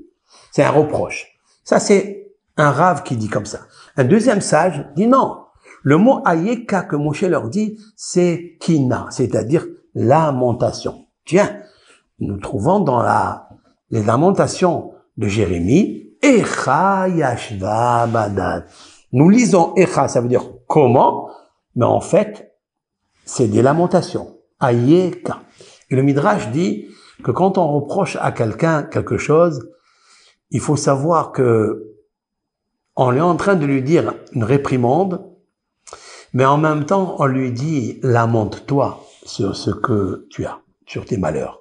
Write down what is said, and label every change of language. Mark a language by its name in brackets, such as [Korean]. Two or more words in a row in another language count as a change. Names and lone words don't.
[French] C'est un reproche. Ça, c'est un rave qui dit comme ça. Un deuxième sage dit non. Le mot ayeka que Moshe leur dit, c'est kina, c'est-à-dire lamentation. Tiens, nous trouvons dans les lamentations de Jérémie, [Hebrew] איכה ישבה בדד. [French] Nous lisons Echa, ça veut dire comment, mais en fait, c'est des lamentations. Ayeka. Et le Midrash dit que quand on reproche à quelqu'un quelque chose, il faut savoir que on est en train de lui dire une réprimande, mais en même temps, on lui dit lamente-toi sur ce que tu as, sur tes malheurs.